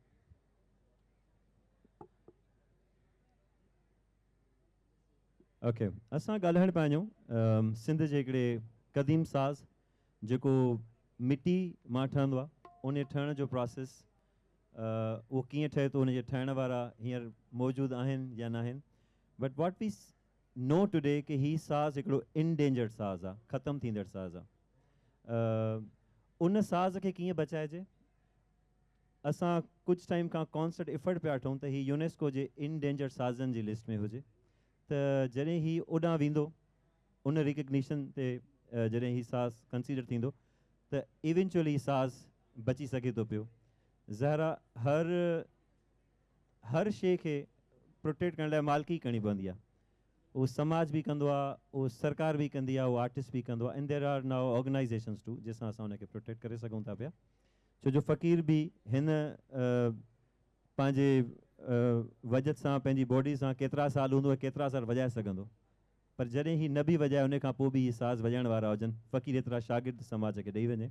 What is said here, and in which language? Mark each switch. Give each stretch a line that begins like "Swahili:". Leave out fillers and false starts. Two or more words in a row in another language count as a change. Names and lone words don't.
Sindhi: ओके, असां ॻाल्हाइण पिया वञूं सिंध जे हिकिड़े क़दीम साज़ जेको मिटी मां ठहंदो आहे, उन ठहण जो प्रोसेस उहो कीअं ठहे थो, उनजे ठहण वारा हींअर मौजूदु आहिनि या न आहिनि।
English: but what we know today
Sindhi: कि ही साज़ हिकिड़ो इनडेंजर्ड साज़ आहे, ख़तमु थींदड़ साज़ आहे। उन साज़ खे कीअं बचाइजे? असां कुछ टाइम खां
English: concert effort
Sindhi: पिया वठूं त ही यूनेस्को जे इनडेंजर्ड साज़नि जी लिस्ट में हुजे, त जॾहिं ही ओॾां वेंदो उन रिकग्निशन ते जॾहिं ही साज़ कंसीडर थींदो त इवेंचुअली साज़ बची सघे थो पियो। ज़ाहिरा हर शइ खे प्रोटेक्ट करण लाइ मालिकी करणी पवंदी आहे। उहो समाज भी कंदो आहे, उहो सरकार भी कंदी आहे, उहो आर्टिस्ट भी कंदो आहे,
English: and there are now organisations too
Sindhi: जंहिंसां असां उनखे प्रोटेक्ट करे सघूं था पिया। छो जो फ़क़ीर भी हिन पंहिंजे वजद सां, पंहिंजी बॉडी सां केतिरा साल हूंदो, केतिरा साल वॼाए सघंदो, पर जॾहिं ही न बि वॼाए उन खां पोइ बि ही साज़ वॼाइण वारा हुजनि, फ़क़ीर एतिरा शागिर्द समाज खे ॾेई वञे।